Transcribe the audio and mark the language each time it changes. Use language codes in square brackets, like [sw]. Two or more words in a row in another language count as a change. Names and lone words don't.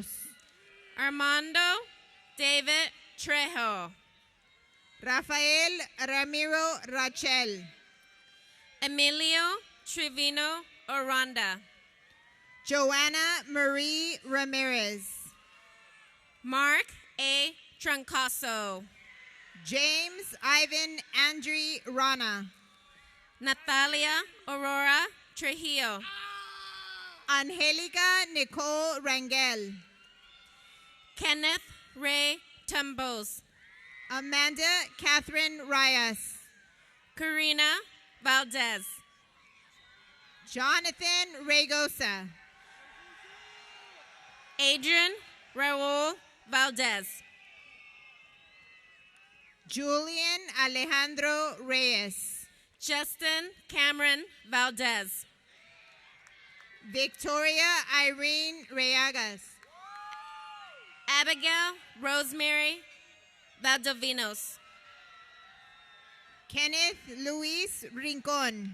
[en] Armando David Trejo. Rafael Ramiro Rachel. Emilio Trevino Oranda. Joanna Marie Ramirez. Mark A. Troncoso. James Ivan Andre Rana. Natalia Aurora Trujillo. Angelica Nicole Rangel. Kenneth Ray Tumbos. Amanda Catherine Reyes. Karina Valdez. Jonathan Regosa. Adrian Raul Valdez. Julian Alejandro Reyes. Justin Cameron Valdez. Victoria Irene Reagas. Abigail Rosemary Valdovinos. Kenneth Luis Rincon.